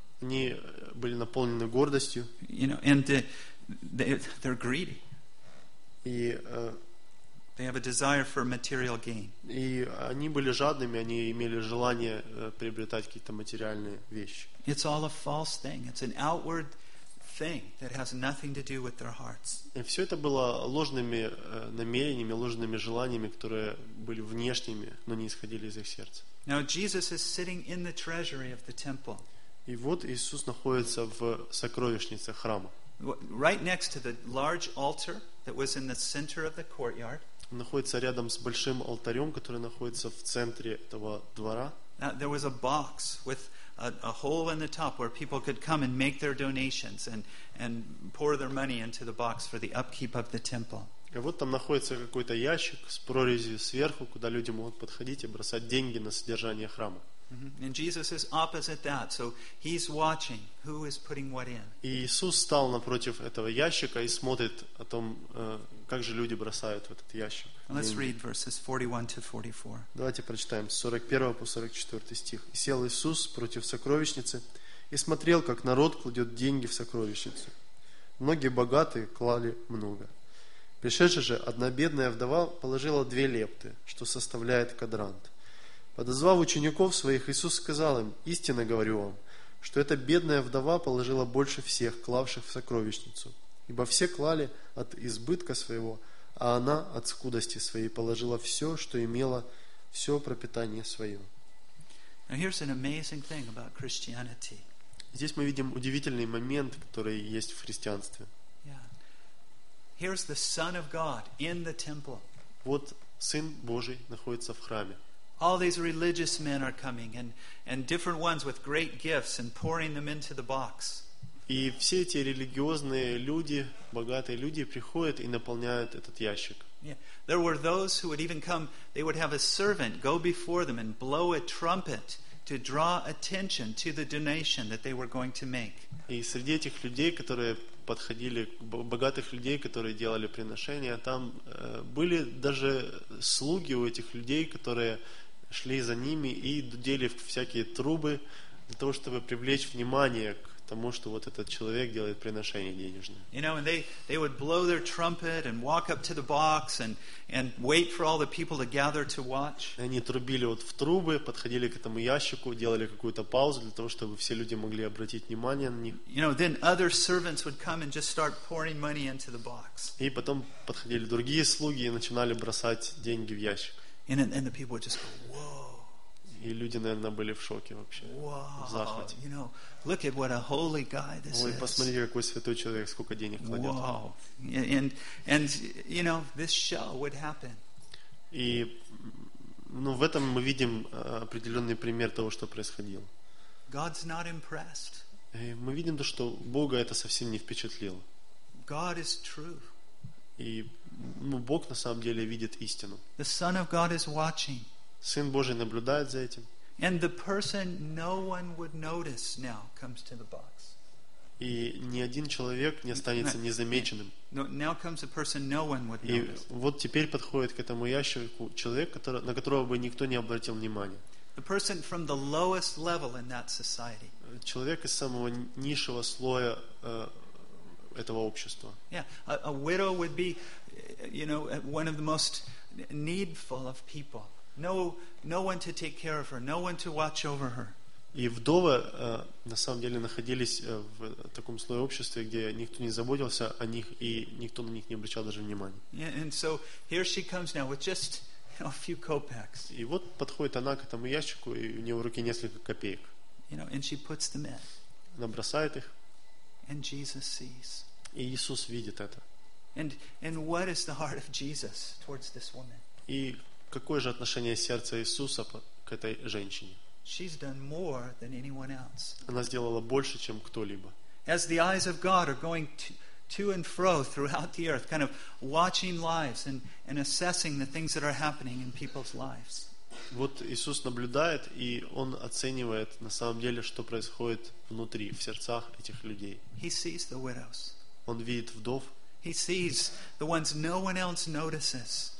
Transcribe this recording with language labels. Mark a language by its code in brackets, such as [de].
[ru] Они были наполнены гордостью. [en] You know, and they're greedy. [ru] И, [en] they have a desire for material gain. [ru] И они были жадными, они имели желание приобретать какие-то материальные вещи. [en] It's all a false thing. It's an outward thing that has nothing to do with their hearts. [ru] И все это было ложными намерениями, ложными желаниями, которые были внешними, но не исходили из их сердца. [en] Now Jesus is sitting in the treasury of the temple. [ru] И вот Иисус находится в сокровищнице храма. [en] Right next to the large altar that was in the center of the courtyard. [ru] Находится рядом с большим алтарем, который находится в центре этого двора. [en] There was a box with a hole in the top where people could come and make their donations and pour their money into the box for the upkeep of the temple. [ru] И вот там находится какой-то ящик с прорезью сверху, куда люди могут подходить и бросать деньги на содержание храма. [en] And Jesus is opposite that, so he's watching who is putting what in. [ru] И Иисус стал напротив этого ящика и смотрит о том, как же люди бросают в этот ящик. [en] Let's read verses 41-44. [ru] Давайте прочитаем 41-44 стих. И сел Иисус против сокровищницы и смотрел, как народ кладет деньги в сокровищницу. Многие богатые клали много. Пришедшая же одна бедная вдова положила две лепты, что составляет кадрант. Подозвав учеников своих, Иисус сказал им, «Истинно говорю вам, что эта бедная вдова положила больше всех, клавших в сокровищницу. Ибо все клали от избытка своего, а она от скудости своей положила все, что имела, все пропитание свое. [en] Now here's an amazing thing about Christianity. [ru] Здесь мы видим удивительный момент, который есть в христианстве. [en] Yeah. Here's the Son of God in the temple. [ru] Вот Сын Божий находится в храме. [en] All these religious men are coming and different ones with great gifts and pouring them into the box. [ru] И все эти религиозные люди, богатые люди приходят и наполняют этот ящик. [en] Yeah. There were those who would even come, they would have a servant go before them and blow a trumpet to draw attention to the donation that they were going to make. [ru] И среди этих людей, которые подходили, богатых людей, которые делали приношения, там были даже слуги у этих людей, которые шли за ними и дудели всякие трубы для того, чтобы привлечь внимание к тому, что вот этот человек делает приношение денежное. [en] You know, and they would blow their trumpet and walk up to the box and wait for all the people to gather to watch. [ru] И они трубили вот в трубы, подходили к этому ящику, делали какую-то паузу для того, чтобы все люди могли обратить внимание на них. [en] You know, then other servants would come and just start pouring money into the box. [ru] И потом подходили другие слуги и начинали бросать деньги в ящик. [en] And the people would just go, whoa. [ru] И люди, наверное, были в шоке вообще, [en] wow, [ru] в захвате. [en] You know, look at what a holy guy this is. [ru] Ой, посмотрите, какой святой человек, сколько денег кладет. [en] Wow. And you know, this show would happen. [ru] И, ну, в этом мы видим определенный пример того, что происходило. [en] God's not impressed. [ru] И мы видим то, что Бога это совсем не впечатлило. [en] God is true. [ru] И, ну, Бог на самом деле видит истину. [en] The Son of God is watching. [ru] Сын Божий наблюдает за этим. [en] And the person no one would notice now comes to the box. [ru] И ни один человек не останется незамеченным. [en] Now comes a person no one would notice. [ru] И вот теперь подходит к этому ящику человек, на которого бы никто не обратил внимания. [en] The person from the lowest level in that society. [ru] Человек из самого низшего слоя этого общества. [en] Yeah, a widow would be, you know, one of the most needful of people. No one to take care of her, no one to watch over her. [ru] И вдовы на самом деле находились в таком слое общества, где никто не заботился о них и никто на них не обращал даже внимания. [en] Yeah, and so here she comes now with just a few kopecks. [ru] И вот подходит она к этому ящику, и у нее в руке несколько копеек. [en] You know, and she puts them in. [ru] Она бросает их. [en] And Jesus sees. [ru] И Иисус видит это. [en] And what is the heart of Jesus towards this woman? [ru] И какое же отношение сердца Иисуса к этой женщине? [en] She's done more than anyone else. [ru] Она сделала больше, чем кто-либо. [en] As the eyes of God are going to and fro throughout the earth, kind of watching lives and assessing the things that are happening in people's lives. [ru] Вот Иисус наблюдает, и Он оценивает на самом деле, что происходит внутри, в сердцах этих людей. [en] He sees the widows. [ru] Он видит вдов. [en] He sees the ones no one else notices.